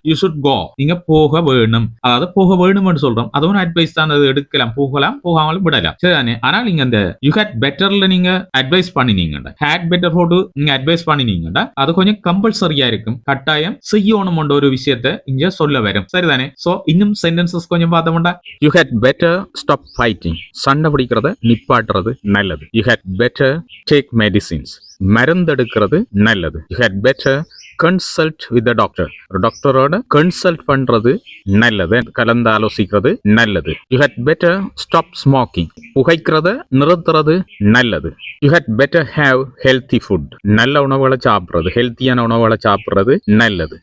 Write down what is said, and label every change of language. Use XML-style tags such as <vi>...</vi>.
<en>You should go.</en> <ta>நீங்க போக வேணும். அதாவது போக வேணும்னு சொல்றோம். அதுவும் அட்வைஸ் தான். அது எடுக்கலாம், போகலாம், போகாமலும் விடலாம். சரிதானே. ஆனால் நீங்க அந்த யூ ஹேட் பெட்டர்ல நீங்க அட்வைஸ் பண்ணினீங்கடா, ஹேட் பெட்டர் போட்டு நீங்க அட்வைஸ் பண்ணினீங்கடா அது கொஞ்சம் கம்பல்சரியா இருக்கும். கட்டாயம் செய்யணும் என்ற ஒரு விஷயத்தை இங்க சொல்ல வரும். சரிதானே. சோ இன்னும் சென்டென்சஸ் கொஞ்சம் பார்த்தோம்டா.</ta> <en>You had better stop fighting.</en> <ta>சண்டை பிடிக்கிறத நிப்பாட்டுறது நல்லது.</ta> <en>You had better take medicines.</en> <ta>மருந்தெடுக்கிறது நல்லது.</ta> <en>You had better consult with doctor.</en> <ta>ஒரு டாக்டரோட கன்சல்ட் பண்றது நல்லது, கலந்து ஆலோசிக்கிறது நல்லது.</ta> <en>You had better stop smoking.</en> <ta>புகைக்கிறத நிறுத்துறது நல்லது.</ta> <en>You had better have healthy food.</en> <ta>நல்ல உணவுகளை சாப்பிடுறது, ஹெல்த்தியான உணவுகளை சாப்பிடுறது நல்லது.</ta>